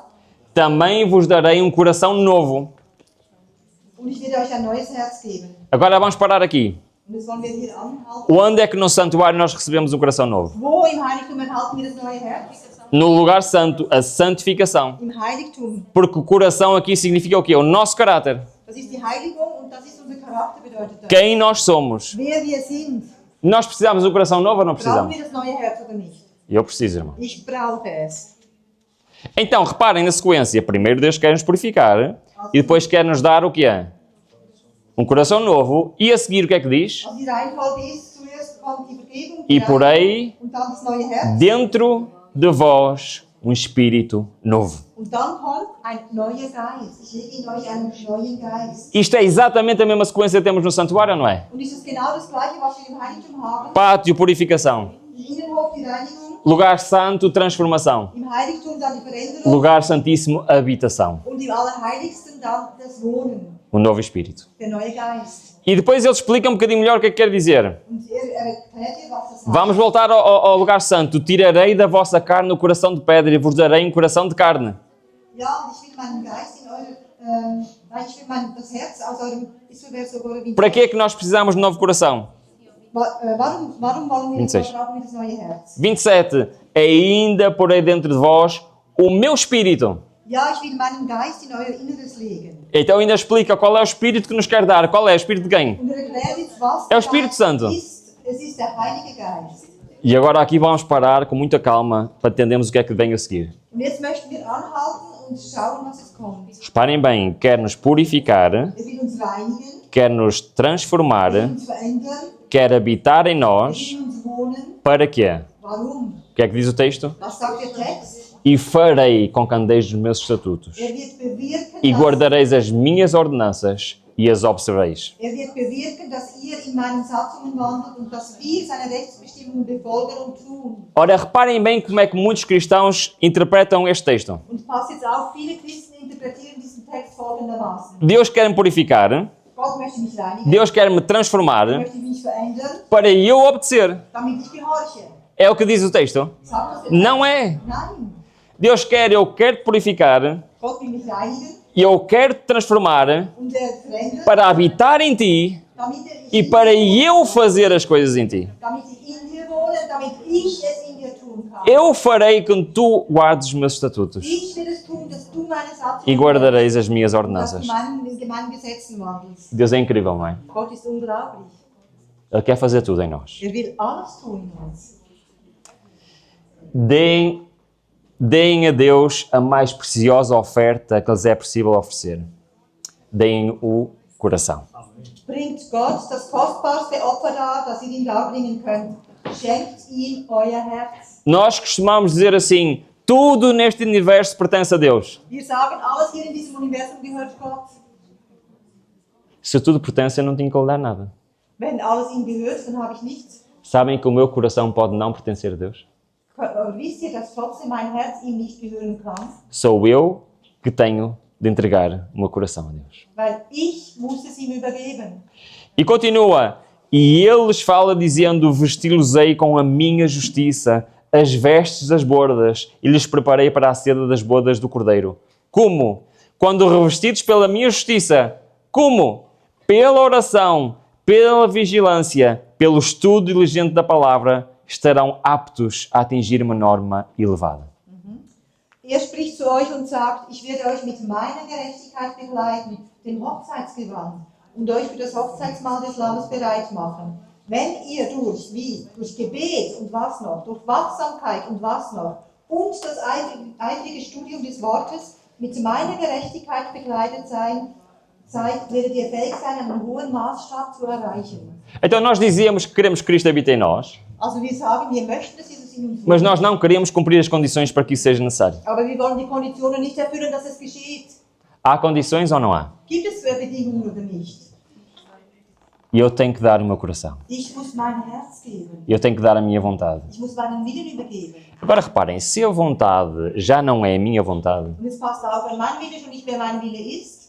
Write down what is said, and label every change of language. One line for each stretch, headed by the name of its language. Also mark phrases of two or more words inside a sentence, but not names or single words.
Portuguese: Também vos darei um coração novo.
German: Und ich werde euch ein neues Herz geben.
Portuguese: Agora vamos parar aqui.
German: Und das wollen wir hier anhalten.
Portuguese: Onde é que no santuário nós recebemos um coração novo?
German: Wo im Heiligtum erhalten wir das neue Herz?
Portuguese: No lugar santo, a santificação.
German: Im Heiligtum.
Portuguese: Porque o coração aqui significa o quê? O nosso caráter.
German: Das ist die Heiligung und das ist unser Charakter, bedeutet das.
Portuguese: Quem nós somos.
German: Wer wir sind.
Portuguese: Nós precisamos de um coração novo ou não
German: Brauchen
Portuguese: precisamos?
German: wir das neue Herz oder nicht?
Portuguese: Eu preciso, irmão.
German: Ich brauche es.
Portuguese: Então, reparem na sequência. Primeiro Deus quer nos purificar e depois quer nos dar o que é? Um coração novo. E a seguir o que é que diz?
German: Also die Reihenfolge ist, zuerst kommt die Vergebung,
Portuguese: E
German: die
Portuguese: porei
German: Reinigung und dann das neue Herz.
Portuguese: dentro de vós um espírito novo.
German: Und dann kommt ein neuer Geist. Ich lege in euch einen neuen Geist.
Portuguese: Isto é exatamente a mesma sequência que temos no santuário, não é?
German: Und ist es genau das Gleiche, was wir im Heiligtum haben?
Portuguese: Pátio, purificação.
German: Im Innenhof die Reinigung,
Portuguese: Lugar santo, transformação.
German: im Heiligtum dann die Veränderung
Portuguese: Lugar santíssimo, habitação.
German: und im Allerheiligsten dann das Wohnen,
Portuguese: Um novo espírito.
German: der neue Geist.
Portuguese: E depois ele explica um bocadinho melhor o que é que quer dizer.
German: Und erklärt ihr, was das heißt.
Portuguese: Vamos voltar ao lugar santo. Tirarei da vossa carne o coração de pedra e vos darei um coração de carne.
German: Ja, und ich will meinen Geist in eure, nein, ich will das Herz aus eurem, isso wäre sogar wie.
Portuguese: Para que é que nós precisamos de novo coração?
German: Warum wollen wir 26. brauchen wir das neue Herz? 27.
Portuguese: Ainda porei dentro de vós o meu espírito.
German: Ja, ich will meinen Geist in euer Inneres legen.
Portuguese: Então ainda explica qual é o espírito que nos quer dar. Qual é o espírito de quem?
German: Und erklärt jetzt, was
Portuguese: É o
German: der
Portuguese: Espírito
German: Geist
Portuguese: Santo.
German: ist. Es ist der Heilige Geist.
Portuguese: E agora aqui vamos parar com muita calma para entendermos o que é que vem a seguir.
German: Und jetzt möchten wir anhalten und schauen, was es kommt.
Portuguese: Reparem bem, quer nos purificar,
German: Er will uns reinigen,
Portuguese: quer nos transformar,
German: will uns verändern,
Portuguese: quer habitar em nós.
German: will uns wohnen.
Portuguese: Para quê?
German: Warum?
Portuguese: O que é que diz o texto?
German: Was sagt der Text?
Portuguese: E farei com que andeis os meus estatutos.
German: Er wird bewirken,
Portuguese: E guardareis as minhas ordenanças e as observeis.
German: er wird bewirken, dass ihr in meinen Satzungen wandelt und dass wir seine Rechtsbestimmungen befolgen und tun.
Portuguese: Ora, reparem bem como é que muitos cristãos interpretam este texto.
German: Und passt jetzt auf, viele Christen interpretieren diesen Text folgendermaßen.
Portuguese: Deus quer me purificar,
German: Gott möchte mich reinigen,
Portuguese: Deus quer me transformar
German: möchte mich verändern,
Portuguese: para eu obedecer.
German: damit ich gehorche.
Portuguese: É o que diz o texto?
German: Sagt das der
Portuguese: Não é.
German: Text? Nein.
Portuguese: Deus quer, eu quero te purificar,
German: Gott will mich reinigen
Portuguese: e eu quero te transformar
German: und er verändert,
Portuguese: para habitar em ti
German: damit
Portuguese: e para eu fazer as coisas em ti.
German: damit ich in dir wohne, damit ich es in dir tun kann.
Portuguese: Eu farei com que tu guardes os meus estatutos
German: Ich will es tun, dass du meine Satzungen
Portuguese: e guardareis as minhas
German: dass
Portuguese: ordenanças.
German: du in meinen Gesetzen wandelst.
Portuguese: Deus é incrível, não é?
German: Gott ist unglaublich.
Portuguese: Ele quer fazer tudo em nós.
German: Er will alles tun in uns.
Portuguese: Deem a Deus a mais preciosa oferta que lhes é possível oferecer. Deem o coração.
German: Bringt Gott das kostbarste Opfer dar, das ihr ihm darbringen könnt. Schenkt ihm euer Herz.
Portuguese: Nós costumamos dizer assim, tudo neste universo pertence a Deus.
German: Wir sagen, alles hier in diesem Universum gehört Gott.
Portuguese: Se tudo pertence, eu não tenho que lhe dar nada.
German: Wenn alles ihm gehört, dann habe ich nichts.
Portuguese: Sabem que o meu coração pode não pertencer a Deus?
German: Aber wisst ihr, dass trotzdem mein Herz ihm nicht gehören kann?
Portuguese: Sou eu que tenho de entregar o meu coração a Deus.
German: Weil ich muss es ihm übergeben.
Portuguese: E continua, e ele lhes fala dizendo, vesti-los-ei com a minha justiça, as vestes das bodas, e lhes preparei para a seda das bodas do Cordeiro. Como? Quando revestidos pela minha justiça. Como? Pela oração, pela vigilância, pelo estudo diligente da palavra, estarão aptos a atingir uma norma elevada.
German: Spricht zu euch und sagt, ich werde euch mit meiner Gerechtigkeit begleiten, dem Hochzeitsgewand, und euch für das Hochzeitsmahl des Lammes bereit machen. Wenn ihr durch Gebet und was noch, durch Wachsamkeit und was noch, und das eifrige Studium des Wortes mit meiner Gerechtigkeit begleitet seid, werdet ihr fähig sein, einen hohen Maßstab zu erreichen.
Portuguese: Então nós dizíamos que queremos que Cristo habite em nós,
German: Also wir sagen, wir möchten, dass Jesus in uns
Portuguese: mas
German: wohnt,
Portuguese: nós não queremos cumprir as condições para que isso seja necessário.
German: aber wir wollen die Konditionen nicht erfüllen, dass es geschieht.
Portuguese: Há condições ou não há?
German: Gibt es Bedingungen oder nicht?
Portuguese: E eu tenho que dar o meu coração.
German: Ich muss mein Herz geben.
Portuguese: Eu tenho que dar a minha vontade.
German: Ich muss meinen Willen übergeben.
Portuguese: Agora reparem, se a vontade já não é a minha vontade,
German: Und es passt auf, wenn mein Wille schon nicht mehr mein Wille ist,